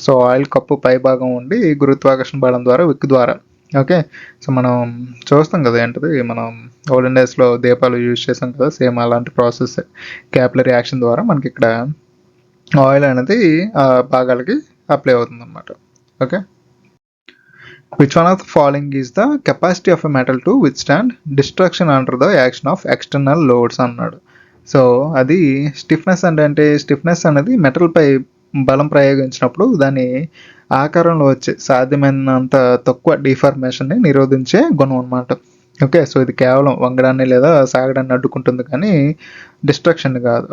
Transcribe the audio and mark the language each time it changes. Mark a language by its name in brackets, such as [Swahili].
[Telugu] So oil cup పై భాగం ఉండి గురుత్వాకర్షణ బలం ద్వారా విక్ ద్వారా, ఓకే, సో మనం చూస్తాం కదా ఏంటిది, మనం ఓల్డెన్ డేస్లో దీపాలు యూజ్ చేసాం కదా, సేమ్ అలాంటి ప్రాసెస్ క్యాపిలరీ యాక్షన్ ద్వారా మనకి ఇక్కడ ఆయిల్ అనేది ఆ భాగాలకి అప్లై అవుతుంది అనమాట. [English] okay, which one of the following is the capacity of a metal to withstand destruction under the action of external loads [Telugu] అన్నాడు. సో అది స్టిఫ్నెస్ అంటే స్టిఫ్నెస్ అనేది మెటల్ పై బలం ప్రయోగించినప్పుడు దాని ఆకారంలో వచ్చే సాధ్యమైనంత తక్కువ డిఫార్మేషన్ని నిరోధించే గుణం అనమాట. ఓకే, సో ఇది కేవలం వంగడాన్ని లేదా సాగడాన్ని అడ్డుకుంటుంది కానీ డిస్ట్రక్షన్ కాదు.